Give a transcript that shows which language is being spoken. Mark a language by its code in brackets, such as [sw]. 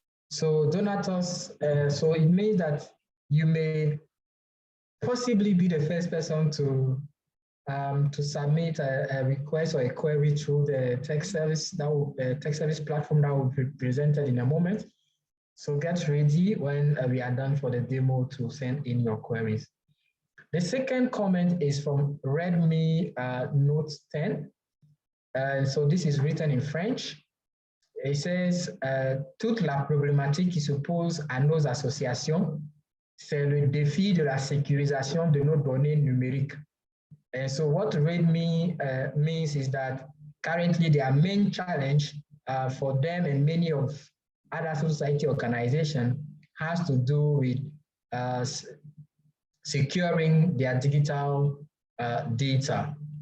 [en] So Donatus, so it means that you may possibly be the first person to submit a request or a query through the tech service platform that will be presented in a moment. So get ready when we are done for the demo to send in your queries. The second comment is from Redmi Note 10. So this is written in French. It says, [fr] toute la problématique qui se pose à nos associations, c'est le défi de la sécurisation de nos données numériques. [en] And so what Redmi means is that currently their main challenge for them and many of other society organizations has to do with securing their digital data.